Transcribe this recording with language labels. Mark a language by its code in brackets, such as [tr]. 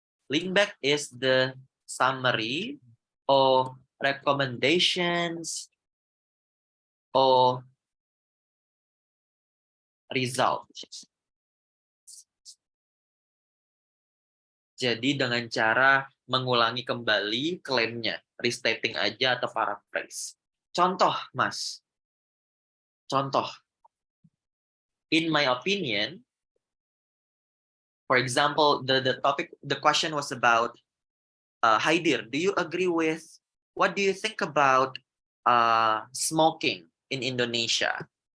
[en] Link back is the summary or recommendations or results. [id] Jadi dengan cara mengulangi kembali klaimnya, restating aja atau paraphrase. Contoh, Mas. Contoh. [en] In my opinion, for example, the question was about, hi dear, do you agree with, what do you think about smoking in Indonesia?